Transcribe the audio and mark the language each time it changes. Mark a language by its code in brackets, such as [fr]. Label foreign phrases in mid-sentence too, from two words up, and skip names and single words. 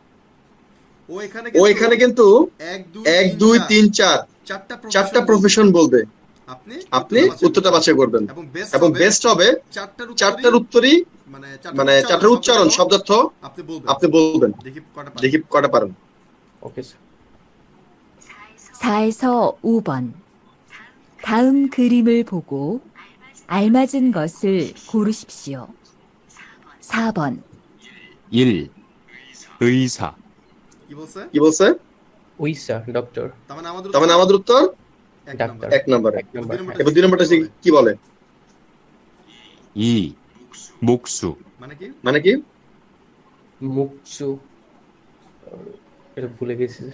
[bn] ও এখানে কিন্তু 1 2 3 4 চারটা প্রফেশন বলবে। আপনি উত্তরটা বাছাই করবেন এবং বেস্ট হবে চারটার উত্তরই মানে চারটার উচ্চারণ শব্দার্থ আপনি বলবেন। দেখি কটা পারেন। [en] okay sir. [ko] 4에서 5번. 다음 그림을 보고 알맞은 것을 고르십시오. 4번. 1. 의사. [bn] কি বলছে? উইসা ডক্টর। তার মানে আমাদের উত্তর ডাক্তার। 1 নম্বরে। 1 নম্বর। এবার 2 নম্বরটা কি বলে? [ko] 2. 목수. [bn] মানে কি? মুকসু। এটা ভুলে গেছি স্যার।